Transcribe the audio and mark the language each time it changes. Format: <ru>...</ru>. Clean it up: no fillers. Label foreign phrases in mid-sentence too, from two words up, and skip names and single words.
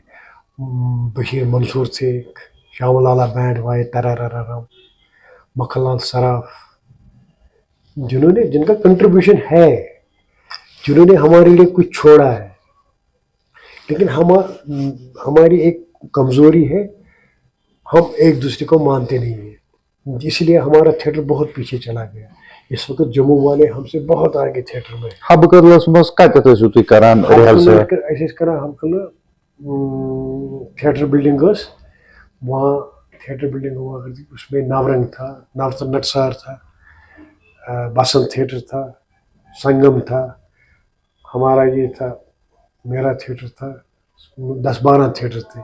<ur>بشیر منصور تھے، شام لالا بینڈ وائے ترارارام، مکھن لال سراف، جن کا کنٹریبیوشن ہے، جنہوں نے ہمارے لیے کچھ چھوڑا ہے. لیکن ہماری ایک کمزوری ہے، ہم ایک دوسرے کو مانتے نہیں ہیں، اس لیے ہمارا تھیٹر بہت پیچھے چلا گیا. اس وقت جموں والے ہم سے بہت آگے تھیٹر میں.</ur> <ks>حبکرلس مس کتھ ٲسِو تُہۍ کران ریہرسل؟</ks> <ur>ایسے کران ہم کل</ur> <en>theatre building</en> <ur>اس وہاں</ur> <en>theatre building</en> <ur>ہوا کرتی، اس میں نورنگ تھا، نورتن نٹسار تھا، بسنت تھیٹر تھا، سنگم تھا، ہمارا یہ تھا، میرا تھیٹر تھا، 10-12 تھیٹر تھے.</ur>